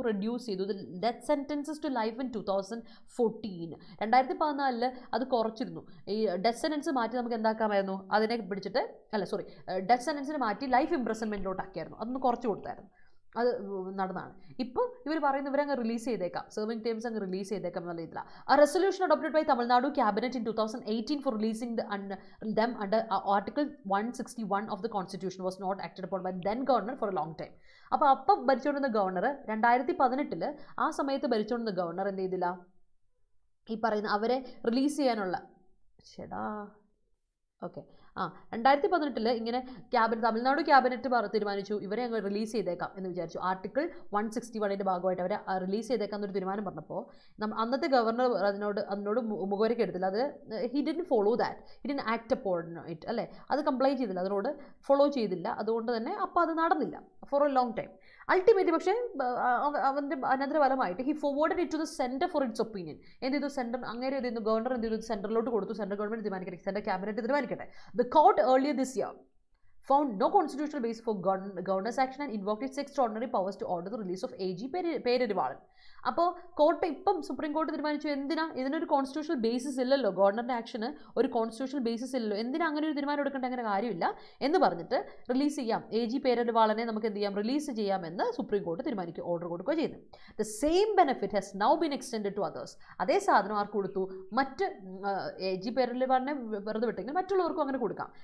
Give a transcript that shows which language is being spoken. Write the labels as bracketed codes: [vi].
[en] reduce [ml] ചെയ്തു [en] The death sentences to life in 2014. [ml] 2014 അത് കുറച്ചിരുന്നു. ഈ ഡെത്ത് സെൻറ്റൻസ് മാറ്റി നമുക്ക് എന്താക്കാമായിരുന്നു, അതിനെ പിടിച്ചിട്ട് ഡെത്ത് സെൻറ്റൻസിന് മാറ്റി ലൈഫ് ഇംപ്രിസൺമെൻറ്റിലോട്ടാക്കിയായിരുന്നു, അതൊന്ന് കുറച്ച് കൊടുത്തായിരുന്നു. അത് നടന്നാണ്. ഇപ്പോൾ ഇവർ പറയുന്നവരെ അങ്ങ് റിലീസ് ചെയ്തേക്കാം, സെർവിങ് ടേംസ് അങ്ങ് റിലീസ് ചെയ്തേക്കാം എന്നുള്ള ഇതിലാണ്. [en] A resolution adopted by Tamil Nadu cabinet in 2018 for releasing them under Article 161 of the Constitution was not acted upon by then government for a long time. [ml] അപ്പം ഭരിച്ചുകൊണ്ടിരുന്ന governor 2018 ആ സമയത്ത് ഭരിച്ചുകൊണ്ടിരുന്ന governor എന്ത് ചെയ്തില്ല, ഈ പറയുന്ന അവരെ റിലീസ് ചെയ്യാനുള്ള ഓക്കെ 2018 ഇങ്ങനെ തമിഴ്നാട് ക്യാബിനറ്റ് തീരുമാനിച്ചു ഇവരെ അങ്ങ് റിലീസ് ചെയ്തേക്കാം എന്ന് വിചാരിച്ചു. ആർട്ടിക്കിൾ 161 ഭാഗമായിട്ട് അവരെ റിലീസ് ചെയ്തേക്കാം എന്നൊരു തീരുമാനം പറഞ്ഞപ്പോൾ അന്നത്തെ ഗവർണർ അതിനോട് മുഖവരയ്ക്ക് എടുത്തില്ല. [en] അത് he didn't follow that, he didn't act upon it, [ml] അല്ലേ, അത് കംപ്ലൈ ചെയ്തില്ല, അതിനോട് ഫോളോ ചെയ്തില്ല. അതുകൊണ്ട് തന്നെ അപ്പോൾ അത് നടന്നില്ല [en] For a long time. Ultimately [ml] പക്ഷേ അവൻ്റെ അനന്തരഫലമായിട്ട് [en] He forwarded it to the centre for its opinion. [ml] എന്ത് ചെയ്തു, സെൻറ്റർ അങ്ങനെ എന്ത് ചെയ്യുന്നു, ഗവർണർ എന്ത് ചെയ്തു, സെൻറ്ററിലോട്ട് കൊടുത്തു. സെൻട്രൽ ഗവൺമെൻറ് തീരുമാനിക്കട്ടെ, സെൻട്രൽ ക്യാബിനറ്റ് തീരുമാനിക്കട്ടെ. [en] The court earlier this year found no constitutional basis for governor's action and invoked its extraordinary powers to order the release of AG Peredivalan. [ml] അപ്പോൾ കോർട്ട് ഇപ്പം സുപ്രീം കോടതി തീരുമാനിച്ചു, എന്തിനാ ഇതിനൊരു കോൺസ്റ്റിറ്റ്യൂഷണൽ ബേസിസ് ഇല്ലല്ലോ, ഗവർണറുടെ ആക്ഷന് ഒരു കോൺസ്റ്റിറ്റ്യൂഷണൽ ബേസിസ് ഇല്ലല്ലോ, എന്തിനാ അങ്ങനെ ഒരു തീരുമാനം എടുക്കേണ്ട അങ്ങനെ കാര്യമില്ല എന്ന് പറഞ്ഞിട്ട് റിലീസ് ചെയ്യാം, AG പേരഡിവാളനെ നമുക്ക് എന്ത് ചെയ്യാം, റിലീസ് ചെയ്യാമെന്ന് സുപ്രീം കോടതി തീരുമാനിക്കുക, ഓർഡർ കൊടുക്കുക ചെയ്യുന്നു. [en] The same benefit has now been extend to others. [ml] അതേ സാധനം ആർക്ക് കൊടുത്തു, മറ്റ് AG പേരഡിവാളനെ വെറുതെ വിട്ടെങ്കിൽ മറ്റുള്ളവർക്കും അങ്ങനെ കൊടുക്കാം.